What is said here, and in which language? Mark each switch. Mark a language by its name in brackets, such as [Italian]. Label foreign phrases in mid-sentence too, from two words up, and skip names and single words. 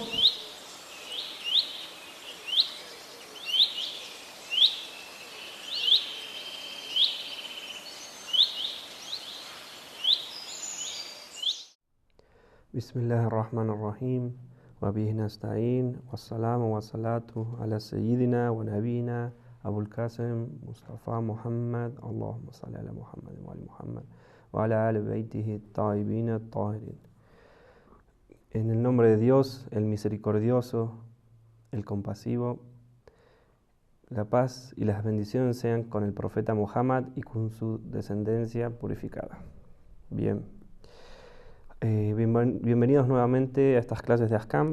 [Arabic] بسم الله الرحمن الرحيم وبه نستعين والسلام والصلاة على سيدنا ونبينا أبو القاسم مصطفى محمد اللهم صل على محمد وعلى محمد وعلى آل بيته الطيبين الطاهرين. [Spanish] En el nombre de Dios, el misericordioso, el compasivo, la paz y las bendiciones sean con el profeta Muhammad y con su descendencia purificada. Bien. Bienvenidos nuevamente a estas clases de Ahkam.